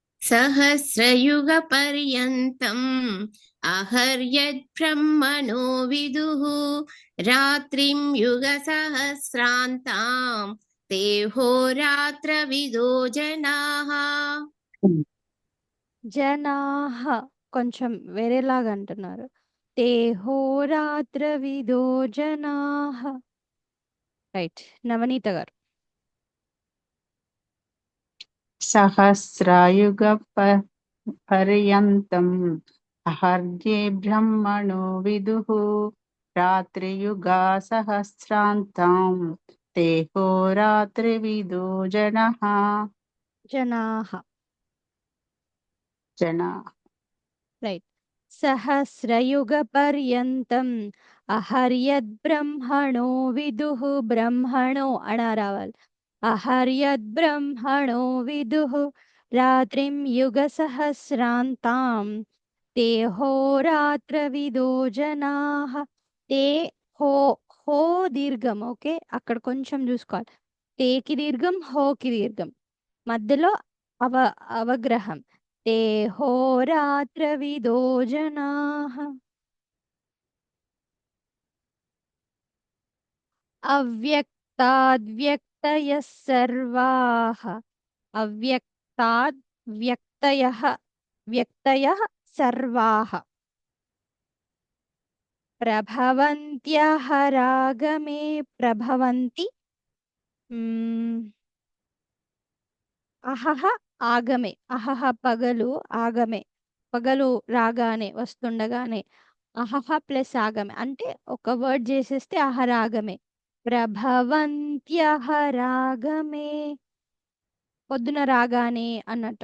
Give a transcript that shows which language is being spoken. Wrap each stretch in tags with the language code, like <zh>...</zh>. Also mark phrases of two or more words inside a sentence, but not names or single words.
<sa>सहस्रयुगपर्यन्तम् अहर्यद्ब्रह्मणो विदुः रात्रिं युगसहस्रान्तां ते होरात्रविदो जनाः.</sa> <te>జనాహ కొంచెం వేరేలాగా అంటున్నారు.</te> <sa>తే హోరాత్రవిదో జనాహ.</sa> <te>రైట్, నవనీత గారు.</te> <sa>सहस्रायुग पर्यन्तम् अहर्ये ब्रह्मणो विदुः रात्रियुगा सहस्रान्तां ते होरात्रिविदो जनः జనాహ. जना</sa> <te>రైట్.</te> <sa>సహస్రయుగపర్యంతం అహర్యద్బ్రహ్మణో విదుః.</sa> <te>బ్రహ్మణో అణ రావాలి.</te> <sa>అహర్యద్బ్రహ్మణో విదుః రాత్రిం యుగసహస్రాంతాం తే హోరాత్రవిదో జనాః.</sa> <te>తే హో హో దీర్ఘం. ఓకే, అక్కడ కొంచెం చూసుకోవాలి. తేకి దీర్ఘం, హోకి దీర్ఘం, మధ్యలో అవగ్రహం.</te> <sa>ते होरात्रविदो जनाः. अव्यक्ताद्व्यक्तयः सर्वाः. अव्यक्ताद्व्यक्तयः व्यक्तयः सर्वाः प्रभवन्त्यः रागमे. प्रभवन्ति అహహ ఆగమే.</sa> <te>అహహ పగలు, ఆగమే పగలు రాగానే వస్తుండగానే అహహ ప్లస్ ఆగమే అంటే ఒక వర్డ్ చేసేస్తే అహరాగమే.</te> <sa>ప్రభవంత్యహ రాగమే</sa> <te>పొద్దున రాగానే అన్నట్టు.</te>